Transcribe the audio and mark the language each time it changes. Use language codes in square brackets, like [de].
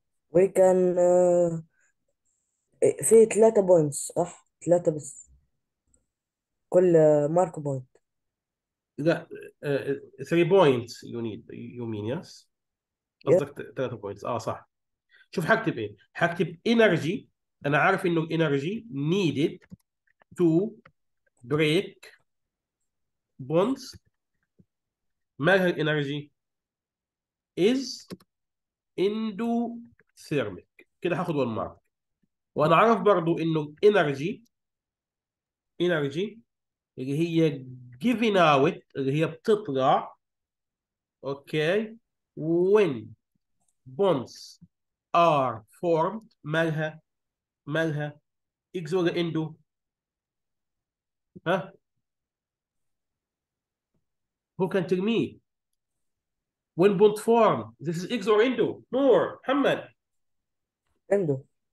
[en] We can [ar] في 3 بوينتس صح؟ 3 بس كل مارك بوينت. لا [en] 3 points you mean yes؟ Yeah. [ar] قصدك 3 points صح. شوف هكتب ايه؟ هكتب energy. انا عارف انه [en] energy needed to break bonds. [ar] مالها الانرجي؟ [en] is endothermic. [ar] كده هاخد 1 mark. وانا عارف برضو انه energy اللي هي [en] giving out [ar] اللي هي بتطلع اوكي [en] when bonds are formed. [ar] مالها اكس ولا اندو؟ ها [en] who can tell me when bond form this is exo or endo؟ نور محمد. [ar] عنده